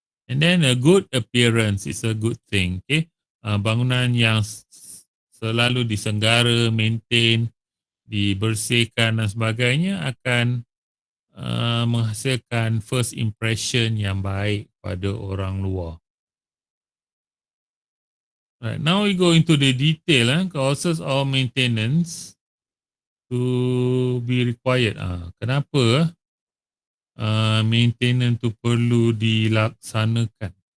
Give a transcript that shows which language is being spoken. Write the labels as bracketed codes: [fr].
[en] And then a good appearance is a good thing. Okay? [ms] Bangunan yang selalu disenggara, maintain, dibersihkan dan sebagainya akan menghasilkan [en] first impression [ms] yang baik pada orang luar. [en] Right, now we go into the detail causes of maintenance to be required. [ms] Kenapa maintenance tu perlu dilaksanakan?